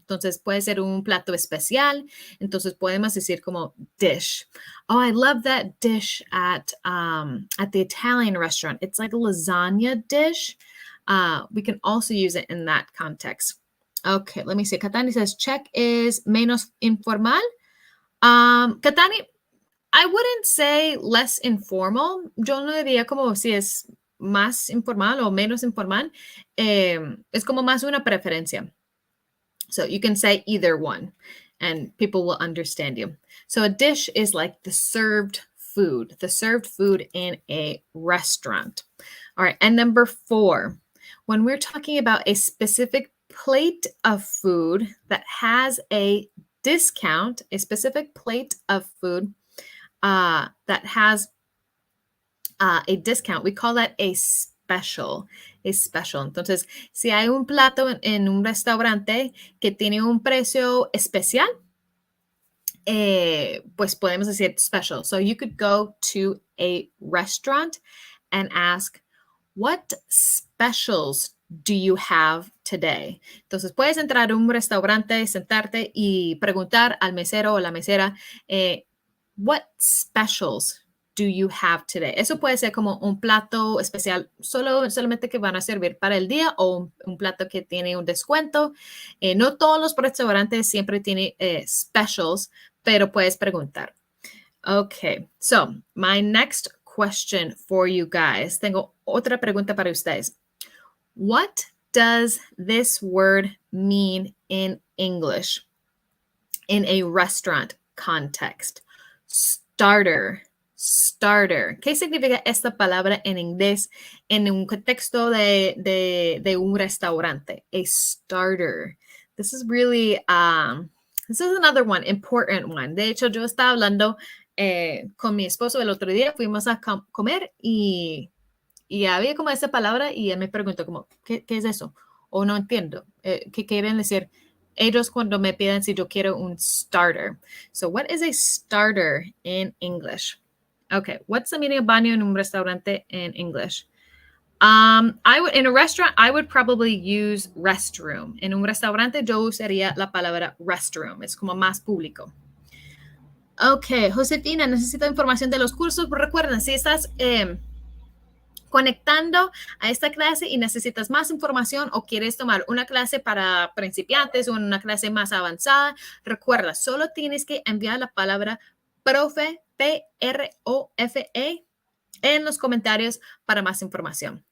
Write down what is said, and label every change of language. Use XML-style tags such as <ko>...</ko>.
<es>Entonces puede ser un plato especial. Entonces podemos decir como dish.</es> <en>Oh, I love that dish at the Italian restaurant. It's like a lasagna dish. We can also use it in that context. Okay, let me see. Katani says check is</en> <es>menos informal.</es> <en>Katani, I wouldn't say less informal.</en> <es>Yo no diría como si es más informal o menos informal. Es como más una preferencia.</es> <en>So you can say either one and people will understand you. So a dish is like the served food in a restaurant. All right, and number 4, when we're talking about a specific plate of food that has a discount, a specific plate of food, that has a discount, we call that a special. A special.</en> <es>Entonces, si hay un plato en un restaurante que tiene un precio especial, pues podemos decir special.</es> <en>So you could go to a restaurant and ask, what specials do you have today?</en> <es>Entonces puedes entrar a un restaurante, sentarte y preguntar al mesero o la mesera,</es> <en>what specials do you have today?</en> <es>Eso puede ser como un plato especial solamente que van a servir para el día o un plato que tiene un descuento. No todos los restaurantes siempre tienen specials, pero puedes preguntar.</es> <en>Okay, so my next question for you guys.</en> <es>Tengo otra pregunta para ustedes.</es> <en>What does this word mean in English in a restaurant context? Starter. Starter.</en> <es>¿Qué significa esta palabra en inglés en un contexto de un restaurante?</es> <en>A starter. This is really, this is another one, important one.</en> <es>De hecho, yo estaba hablando con mi esposo el otro día, fuimos a comer y había como esa palabra y él me preguntó como, ¿qué es eso? O no entiendo. ¿Qué quieren decir ellos cuando me piden si yo quiero un starter?</es> <en>So what is a starter in English? Okay, what's the meaning of</en> <es>baño en un restaurante</es> <en>in English? In a restaurant, I would probably use restroom.</en> <es>En un restaurante, yo usaría la palabra restroom. Es como más público. Ok, Josefina, necesito información de los cursos. Recuerden, si estás conectando a esta clase y necesitas más información o quieres tomar una clase para principiantes o una clase más avanzada, recuerda, solo tienes que enviar la palabra profe, P-R-O-F-E, en los comentarios para más información.</es>